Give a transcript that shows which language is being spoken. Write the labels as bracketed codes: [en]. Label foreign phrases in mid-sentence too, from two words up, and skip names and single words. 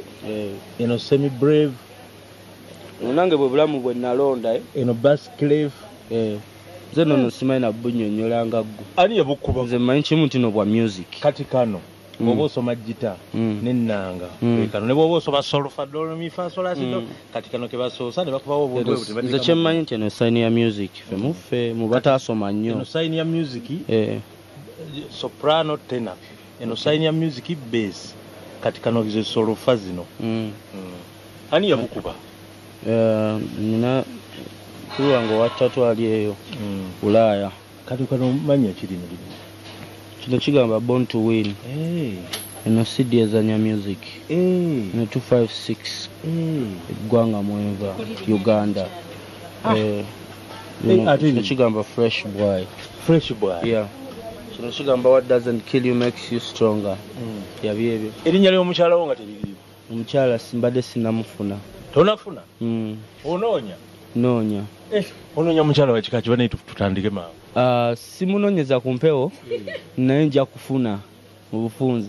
[lg] Eno semi brave. Nange bwe bulamu bwe nalonda eno [en] bass clef. [lg] Nze nono simanyi na bunnyonnyolanga ggu. Ani yabukuba? Nze mmanyi kimu nti no bwa music. Kati kano bw'oba osoma gita n'ennanga kano ne bw'oba osoma sol fa do mi fa sol la si do kati kano ke basoosa ne bakubawo obuntu bwe nze kye mmanyi nti eno sign ya music ffe mu bataasoma nnyo. Eno sign ya [en] music soprano tenor. [lg] Eno sign ya [en] music bass. [lg] Kati kano ze sol fa zino. Ani yabukuba? Nina kuri wange watatu ali eyo Ulaya. Kati kano manya kirino kino kigamba Born to Win. Eno CD ezanya music. Eno 256 eggwanga mweva Uganda. Kino kigamba Fresh Boy. Fresh Boy. [en] Yeah. [lg] Kino kigamba [en] What doesn't kill you makes you stronger. [lg] Yabyebyo. Erinnya ly'omukyala wo nga teririiwo? Omukyala simbadde sinamufuna. Tonafuna? Onoonya? Noonya. Onoonya mukyala wa kika kiba naye tutandike maawe. Simunoonyeza ku mpewo naye nja kufuna mu bufunze.